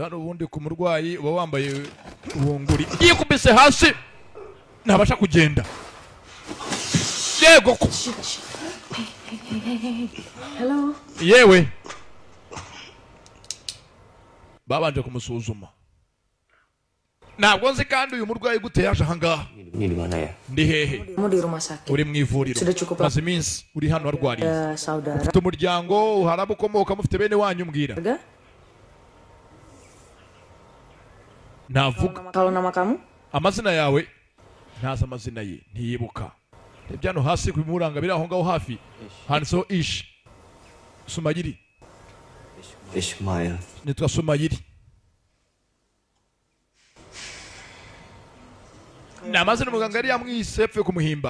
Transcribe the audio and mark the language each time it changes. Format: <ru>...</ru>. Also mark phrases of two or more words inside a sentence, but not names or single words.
<rw>Hano ubundi ku murwayi uba wambaye ubunguri, yikubise hasi ntabasha kugenda. Yego ko</rw> <en>Hello.</en> <rw>Yewe babanje kumusuzuma. Ntabwo nzi kandi uyu murwayi gute yaje ahangaha.</rw> <id>Ini di mana ya?</id> <rw>Ndi hehe?</rw> <id>Kamu di rumah sakit.</id> <rw>Uri mu ivuriro. Maze iminsi uri hano arwariye.</rw> <id>Saudara.</id> <rw>Ufite umuryango, harabo ukomoka, mufite bene wanyu mbwira. Navuga.</rw> <id>Kalau nama kamu?</id> <rw>Amazina yawe? Ntazi amazina ye, ntiyibuka. Ibyano hasi kubimuranga biri aho ngaho hafi. Handitseho Ish. Sumayiri. Ismail. Nitwa Sumayiri. Na amazina muganga yari yamwise yapfuye kumuhimba.</rw>